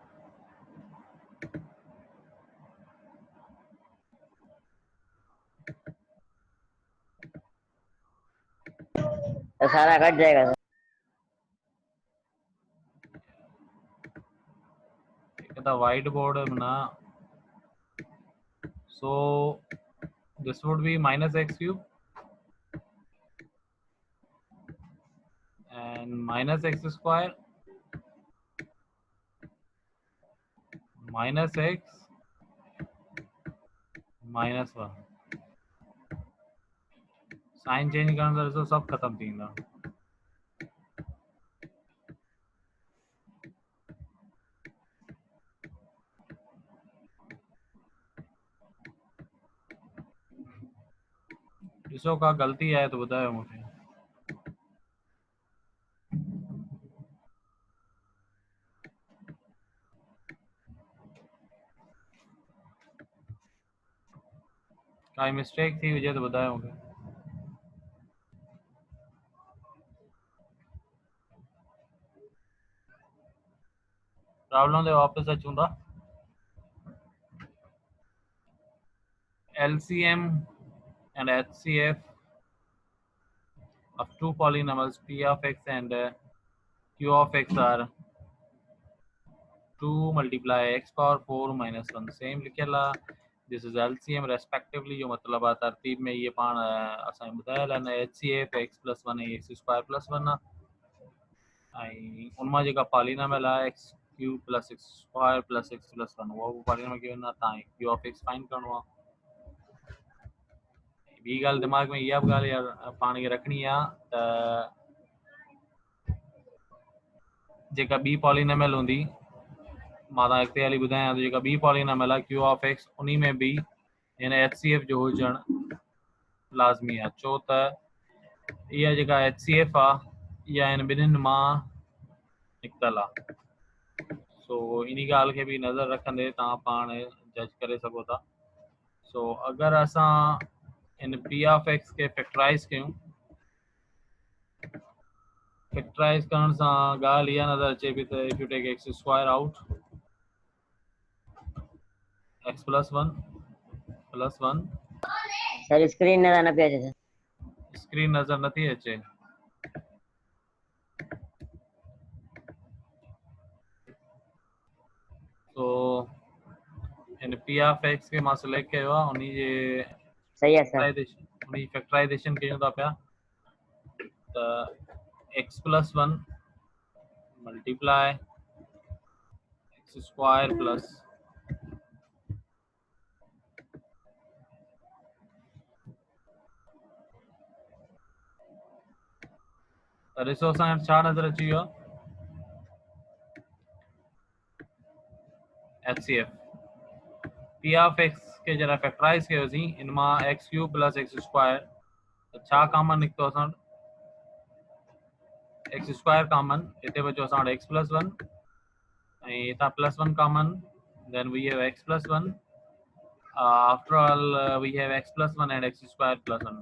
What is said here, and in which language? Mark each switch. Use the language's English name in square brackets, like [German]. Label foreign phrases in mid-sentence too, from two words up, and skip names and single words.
[Urdu] تو سارا کٹ جائے گا سر [English] कहता white board ना so this would be minus x cube and minus x square minus x minus 1 sign change [Sindhi] करण सां सब खत्म थींदा ॾिसो का ग़लती आहे तो ॿुधायो मूंखे काई मिस्टेक थी हुजे तो ॿुधायो मूंखे प्रॉब्लम ते वापस अचूं था [English] LCM and HCF of two polynomials p of x and q of x are 2 multiply x power 4 minus 1 same लिखेला। this is LCM respectively, [Sindhi] जो मतलब आ तरतीब में ये पाण असां ॿुधायल आहे न [English] HCF x plus 1 x square plus 1 [Sindhi] आई उनमा जेका पॉलिनोमियल आहे [English] x cube plus x square plus x plus 1 [Sindhi] वो [English] polynomial given [Sindhi] आहे तव्हां [English] q of x find [Sindhi] करणो आहे। ॿी ॻाल्हि दिमाग़ में इहा बि ॻाल्हि यार पाण खे रखणी आहे त जेका ॿी पॉलिनोमियल हूंदी मां तव्हां अॻिते हली ॿुधायां त जेका ॿी पॉलिनोमियल आहे [English] q of x [Sindhi] उन में बि हिन HCF जो हुजणु लाज़मी आहे, छो त इहा जेका HCF आहे इहा हिन ॿिन्हिनि मां निकितल आहे। सो इन ॻाल्हि खे बि नज़र रखंदे तव्हां पाण जज करे सघो था। सो अगर असां इन [English] p of x [Sindhi] के फैक्टराइज कयूं, फैक्टराइज करण सां ॻाल्हि इहा नज़र अचे पई त [English] if you take x square out x plus 1 [Sindhi] सर स्क्रीन नजर न पिया अचे सर। स्क्रीन नज़र नथी अचे। तो इन [English] p of x [Sindhi] के मां सिलेक्ट कयो आहे, उन जे [Urdu] صحیح ہے سر. [Sindhi] फैक्टराइजेशन कयूं था पिया त [English] x plus 1 multiply x square plus [Sindhi] त ॾिसो असांखे छा नज़र अची वियो आहे HCF [English] p of x [Sindhi] के जरा फैक्टराइज कयोसीं इन मां [English] x cube plus x square [Sindhi] त छा कॉमन निकितो असां [English] x square common, [Sindhi] हिते बचो असां वटि [English] x plus 1 [Sindhi] ऐं हितां [English] plus 1 common, then we have x plus 1 after all we have x plus 1 and x square plus 1.